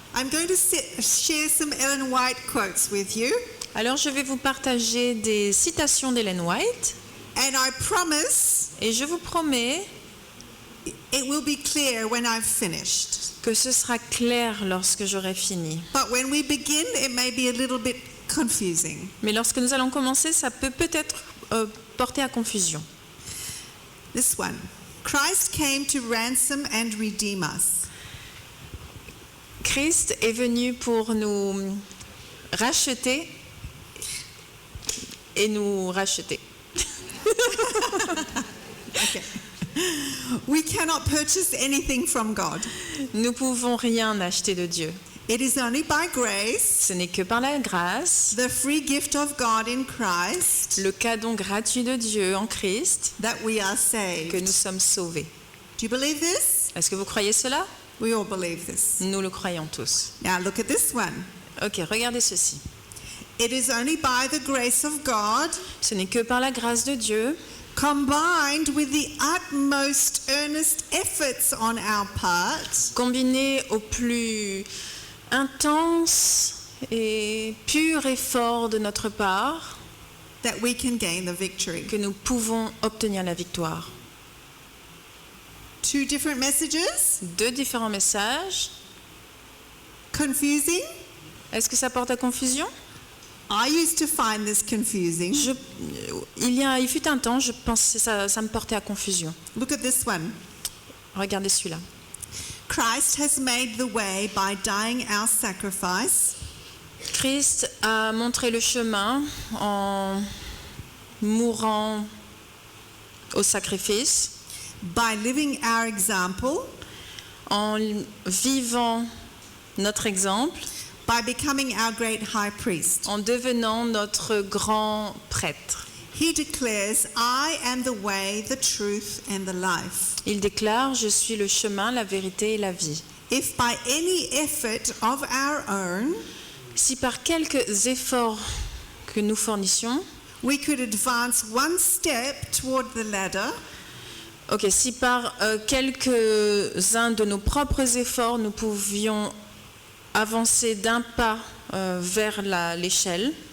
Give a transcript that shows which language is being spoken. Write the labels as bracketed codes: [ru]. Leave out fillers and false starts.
[en] I'm going to share some Ellen White quotes with you, [fr] Alors, je vais vous partager des citations d'Ellen White [en] and I promise [fr] et je vous promets [en] it will be clear when I've finished. [fr] que ce sera clair lorsque j'aurai fini. [en] But when we begin, it may be a little bit confusing. [fr] Mais lorsque nous allons commencer, ça peut peut-être porter à confusion. [en] This one. Christ came to ransom and redeem us. [fr] Christ est venu pour nous racheter et nous racheter. [en] Okay. We cannot purchase anything from God. [fr] Nous pouvons rien acheter de Dieu. [en] It is only by grace, [fr] Ce n'est que par la grâce, [en] the free gift of God in Christ, [fr] le cadeau gratuit de Dieu en Christ, [en] that we are [fr] que [en] saved. [fr] nous sommes sauvés. [en] Do you believe this? [fr] Est-ce que vous croyez cela? [en] We all believe this. [fr] Nous le croyons tous. [en] Now look at this one. [fr] Ok, regardez ceci. [en] It is only by the grace of God, [fr] Ce n'est que par la grâce de Dieu, [en] combined with the utmost earnest efforts on our part, [fr] combiné au plus intense et pur effort de notre part, [en] that we can gain the victory. [fr] que nous pouvons obtenir la victoire. [en] Two different messages. [fr] Deux différents messages. [en] Confusing? [fr] Est-ce que ça porte à confusion? [en] I used to find this confusing. [fr] Il fut un temps, je pense que ça me portait à confusion. [en] Look at this one. [fr] Regardez celui-là. [en] Christ has made the way by dying our sacrifice, [fr] Christ a montré le chemin en mourant au sacrifice, [en] by living our example, [fr] en vivant notre exemple, [en] by becoming our great high priest. [fr] en devenant notre grand prêtre. [en] He declares, I am the way, the truth, and the life. [fr] Il déclare, je suis le chemin, la vérité et la vie. [en] If by any effort of our own [fr] Si par quelques efforts que nous fournissions, [en] we could advance one step toward the ladder, [fr] si par quelques-uns de nos propres efforts nous pouvions avancer d'un pas vers l'échelle,